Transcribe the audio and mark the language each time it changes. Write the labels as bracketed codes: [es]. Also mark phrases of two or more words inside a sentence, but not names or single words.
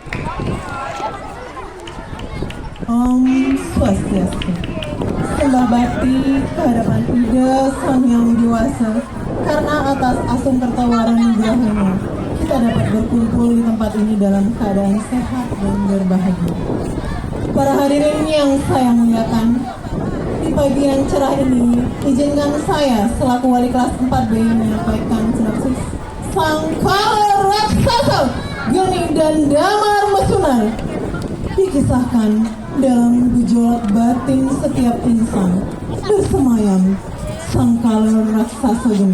[ban] Om Swastiastu. [id] Sembah bakti kehadapan Ida Sang Yang Dewasa, karena atas asung tertawaran nugrahnya kita dapat berkumpul di tempat ini dalam keadaan sehat dan berbahagia. Para hadirin yang saya muliakan, di pagi yang cerah ini, izinkan saya selaku wali kelas 4B menyampaikan sinopsis Sangkala Raksasa Geni dan Damar Mesunar dikisahkan dalam gejolak batin setiap insan bersemayam Sangkala Raksasa Geni.